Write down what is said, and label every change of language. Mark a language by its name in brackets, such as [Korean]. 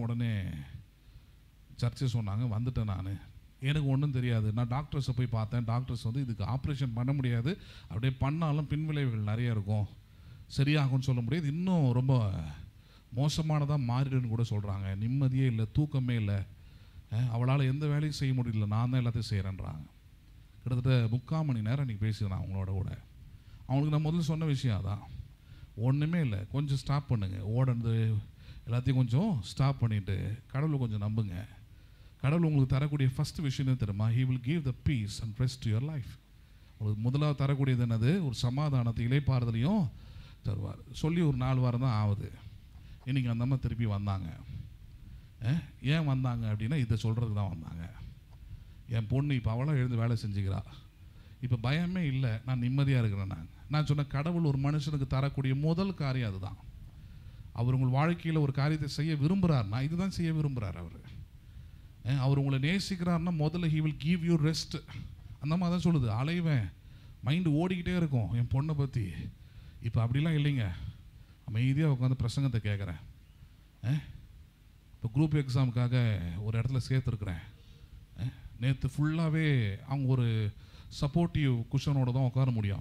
[Tamil] உடனே சர்ச்சு சொன்னாங்க, வந்துட்டேன். நான் எனக்கு ஒன்றும் தெரியாது, நான் டாக்டர்ஸை போய் பார்த்தேன், டாக்டர்ஸ் வந்து இதுக்கு ஆப்ரேஷன் பண்ண முடியாது, அப்படியே பண்ணாலும் பின்விளைவுகள் நிறைய இருக்கும், சரியாகும்னு சொல்ல முடியாது, இன்னும் ரொம்ப மோசமானதாக மாறிடுன்னு கூட சொல்கிறாங்க, நிம்மதியே இல்லை, தூக்கமே இல்லை, அவளால் எந்த வேலையும் செய்ய முடியல, நான் தான் எல்லாத்தையும் செய்கிறேன்றாங்க. கிட்டத்தட்ட 3/4 மணி நேரம் இன்றைக்கி பேசிக்கிறேன் அவங்களோட கூட. அவங்களுக்கு நான் முதல்ல சொன்ன விஷயம் அதான், ஒன்றுமே இல்லை, கொஞ்சம் ஸ்டாப் பண்ணுங்கள், ஓடனது எல்லாத்தையும் கொஞ்சம் ஸ்டாப் பண்ணிவிட்டு கடவுளை கொஞ்சம் நம்புங்க. கடவுள் உங்களுக்கு தரக்கூடிய ஃபஸ்ட்டு விஷயம் என்ன தெரியுமா? [English] He will give the peace and rest to your life. [Tamil] உங்களுக்கு முதலாவது தரக்கூடியது என்னது? ஒரு சமாதானத்தை இளைப்பாறுதலையும் தருவார். சொல்லி ஒரு 4 வாரம் தான் ஆகுது. இன்றைக்கி அந்த அம்மா திருப்பி வந்தாங்க. ஏன் வந்தாங்க அப்படின்னா இதை சொல்கிறதுக்கு தான் வந்தாங்க. என் பொண்ணு இப்போ அவளாக எழுந்து வேலை செஞ்சுக்கிறா, இப்போ பயமே இல்லை, நான் நிம்மதியாக இருக்கிறேன். நான் சொன்ன கடவுள் ஒரு மனுஷனுக்கு தரக்கூடிய முதல் காரியம் அதுதான். அவர் உங்கள் வாழ்க்கையில் ஒரு காரியத்தை செய்ய விரும்புகிறார்னா இதுதான் செய்ய விரும்புகிறார். அவர் உங்களை நேசிக்கிறார்னா முதல்ல [English] he will give you rest. [Tamil] அந்த மாதிரி தான் சொல்லுது. அலைவேன், மைண்டு ஓடிக்கிட்டே இருக்கும் என் பொண்ணை பற்றி. இப்போ அப்படிலாம் இல்லைங்க, அமைதியாக உட்காந்து பிரசங்கத்தை கேட்குறேன். இப்போ குரூப் எக்ஸாமுக்காக ஒரு இடத்துல சேர்த்துருக்குறேன். நேற்று ஃபுல்லாகவே அவங்க ஒரு சப்போர்ட்டிவ் குஷனோடு தான் உட்கார முடியும்.